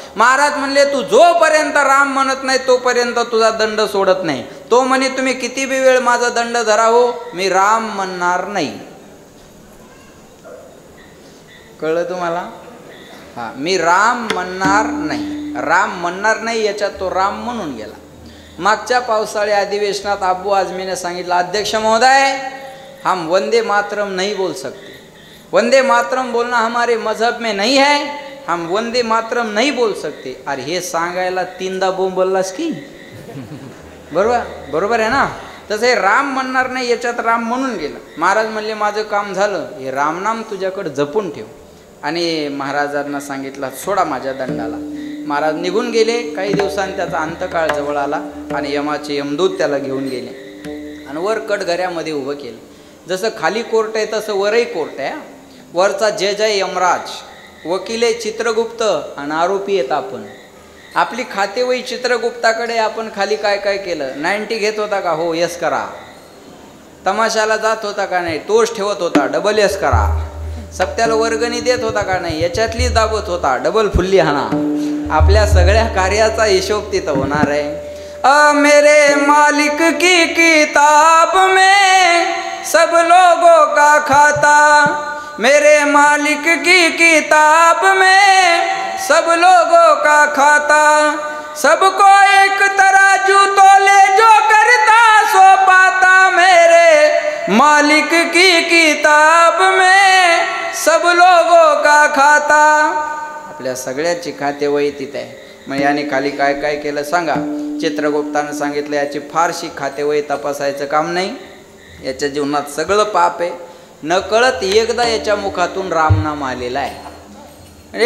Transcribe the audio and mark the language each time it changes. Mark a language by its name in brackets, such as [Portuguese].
[Marathi] महाराज म्हणले तू जोपर्यंत राम म्हणत नाही तोपर्यंत तुझा दंड सोडत नाही. तो म्हणे तुम्ही किती बी वेळ माझा दंड धरा हो, मी राम म्हणणार नाही. कळलं तुम्हाला? हा, मी राम म्हणणार नाही, राम म्हणणार नाही याच्यात तो राम म्हणून गेला. मागच्या पावसाळी अधिवेशनात अब्बू आझमीने सांगितलं, [Hindi] अध्यक्ष महोदय हम वंदे मातरम नहीं बोल सकते, वंदे मातरम बोलना हमारे मजहब में नहीं है, हम वंदे मातरम नहीं बोल सकते. [Marathi] अरे हे सांगायला 3दा बोंबललास की बरोबर बरोबर आहे ना. तसं हे राम म्हणणार नाही याच्यात राम म्हणून गेलं. महाराज म्हणले माझं काम झालं, हे रामनाम तुझ्याकडे जपून ठेव. आणि महाराजांना सांगितलं सोडा माझ्या दंडाला. महाराज निघून गेले. काही दिवसांनी त्याचा अंतकाळ जवळ आला आणि यमाचे यमदूत त्याला घेऊन गेले आणि वर कटघऱ्यामध्ये उभं केलं. जसं खाली कोर्ट आहे तसं वरही कोर्ट आहे. वरचा जय यमराज, वकील चित्रगुप्त आणि आरोपी आहेत आपण. आपली खातेवही चित्रगुप्ताकडे. आपण खाली काय काय केलं, 90 घेत होता का, हो यस करा. तमाशाला जात होता का, नाही तोच ठेवत होता, डबल यस करा. सप्त्याला वर्गणी देत होता का, नाही याच्यातली दाबत होता, डबल फुल्ली हाना. आपल्या सगळ्या कार्याचा हिशोब तिथं होणार आहे. [Hindi] मेरे मालिक की किताब में सब लोगों का खाता, मेरे मालिक की किताब में सब लोगों का खाता, सबको एक तराजू तोले जो करता सो पाता, मेरे मालिक की किताब में सब लोगों का खाता. [Marathi] आपल्या सगळ्याची खातेवही तिथे आहे. मग याने खाली काय काय केलं सांगा. चित्रगुप्तानं सांगितलं याची फारशी खातेवही तपासायचं काम नाही, याच्या जीवनात सगळं पाप आहे. न कळत एकदा याच्या मुखातून रामनाम आलेला आहे.